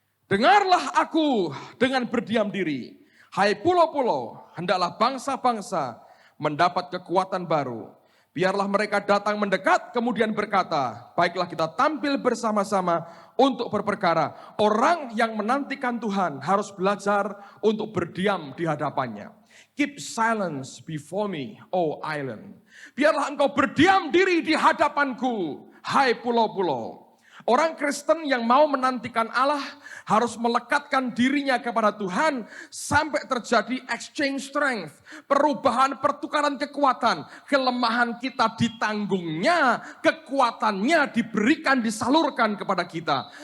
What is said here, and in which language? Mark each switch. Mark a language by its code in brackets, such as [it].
[id] Dengarlah aku dengan berdiam diri, hai pulau-pulau, hendaklah bangsa-bangsa mendapat kekuatan baru. Biarlah mereka datang mendekat, kemudian berkata, baiklah kita tampil bersama-sama untuk berperkara. Orang yang menantikan Tuhan harus belajar untuk berdiam di hadapannya. [en] Keep silence before me, O island. [id] Biarlah engkau berdiam diri di hadapanku, hai pulau-pulau. Orang Kristen yang mau menantikan Allah harus melekatkan dirinya kepada Tuhan sampai terjadi [en] exchange strength, [id] perubahan pertukaran kekuatan, kelemahan kita ditanggungnya, kekuatannya diberikan, disalurkan kepada kita.